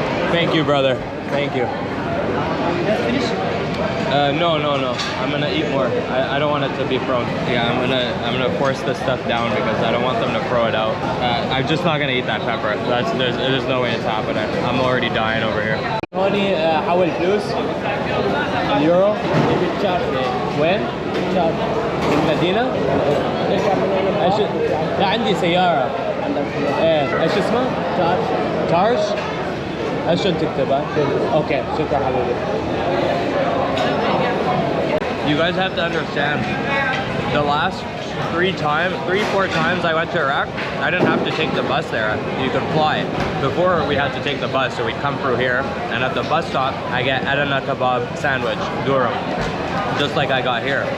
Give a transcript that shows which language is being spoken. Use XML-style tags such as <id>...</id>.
<en>Thank you, brother. Thank you. No. I'm gonna eat more. I don't want it to be thrown. Yeah, I'm gonna force this stuff down because I don't want them to throw it out. I'm just not gonna eat that pepper. There's no way it's happening. I'm already dying over here.</en> <ar>هوني حول فلوس اليورو بالشارج. وين؟ بالشارج. المدينة؟ ايش؟ لا عندي سيارة. ايه ايش اسمه؟ شارج. تارش؟ ايش تكتبها؟ اوكي شكرا حبيبي.</ar> <en>You guys have to understand, the last 3-4 times I went to Iraq, I didn't have to take the bus there. You could fly. Before we had to take the bus, so we'd come through here, and at the bus stop, I get Adana kebab sandwich, durum, just like I got here.</en>